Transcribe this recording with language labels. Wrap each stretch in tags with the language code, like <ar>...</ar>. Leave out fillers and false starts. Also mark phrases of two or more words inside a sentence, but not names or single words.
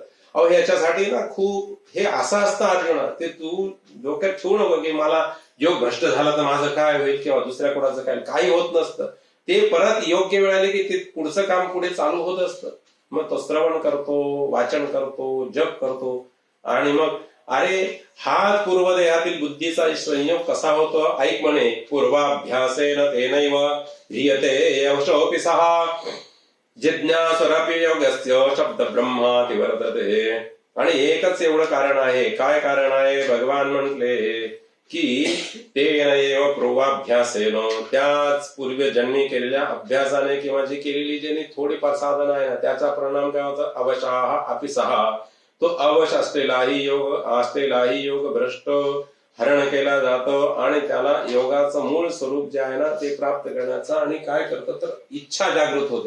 <mr>अहो ह्याच्यासाठी ना खूप हे असं असतं अर्जुना, ते तू डोक्यात ठेवू नको की मला योग भ्रष्ट झाला तर माझं काय होईल किंवा दुसऱ्या कोणाचं काय, काही होत नसतं. ते परत योग्य वेळ आली की ते पुढचं काम पुढे चालू होत असतं. मग तो श्रवण करतो, वाचन करतो, जप करतो, आणि मग अरे हा पूर्वदेहातील बुद्धीचा संयोग कसा होतो ऐक म्हणे.</mr> <sa>पूर्वाभ्यासेन तेनैव ह्रियते यशोऽपि सः जिज्ञासुरपि योगस्य शब्द ब्रह्माति वर्तते.</sa> <mr>आणि एकच एवढं कारण आहे. काय कारण आहे, भगवान म्हटले की</mr> <sa>तेन एव पूर्वाभ्यासेन,</sa> <mr>त्याच पूर्वजन्मी केलेल्या अभ्यासाने किंवा जी केलेली ज्यांनी थोडीफार साधना आहे ना त्याचा परिणाम काय होता,</mr> <sa>अवशाह अपिसह,</sa> <mr>तो अवश असलेलाही योग भ्रष्ट हरण केला जातो आणि त्याला योगाचं मूळ स्वरूप जे आहे ना ते प्राप्त करण्याचा, आणि काय करतो तर इच्छा जागृत होते.</mr>